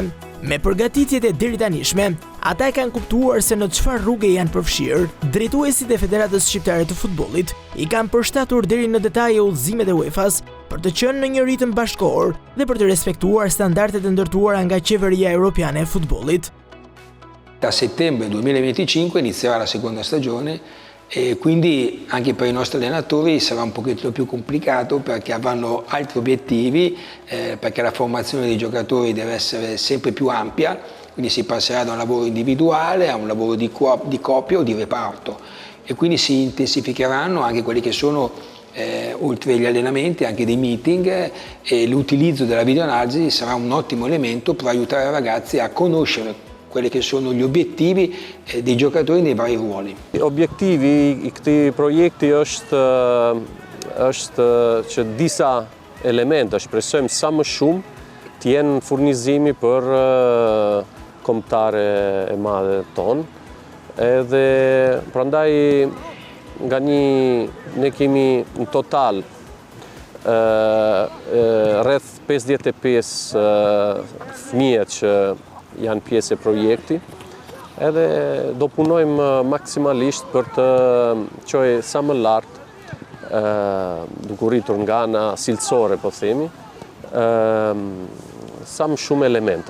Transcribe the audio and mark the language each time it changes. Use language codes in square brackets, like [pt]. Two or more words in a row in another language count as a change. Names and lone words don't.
[sq] Me përgatitjet e deritanishme, ata e kanë kuptuar se në çfarë rruge janë përfshirë. Drejtuesit e Federatës Shqiptare të Futbollit i kanë përshtatur deri në detaje udhëzimet e UEFA-s për të qenë në një ritëm bashkëkohor dhe për të respektuar standardet e ndërtuara nga Qeveria Europiane e Futbollit. [it] Da settembre 2025 inizierà la seconda stagione e quindi anche per i nostri allenatori sarà un pochettino più complicato perché avranno altri obiettivi, perché la formazione dei giocatori deve essere sempre più ampia, quindi si passerà da un lavoro individuale a un lavoro di coppia o di reparto e quindi si intensificheranno anche quelli che sono oltre agli allenamenti anche dei meeting e l'utilizzo della videoanalisi sarà un ottimo elemento per aiutare i ragazzi a conoscere quelli che sono gli obiettivi dei giocatori nei vari ruoli. [sq] Objektivi i këtij projekti është që disa elemente, shpresojmë sa më shumë, të jenë furnizimi për kombëtare e madhe tonë. Edhe prandaj nga ne kemi në total rreth 55 fëmijë që janë pjesë e projekti, edhe do punojmë maksimalisht për të qojë sa më lartë, duke rritur nga ana cilësore, po themi, sa më shumë elemente.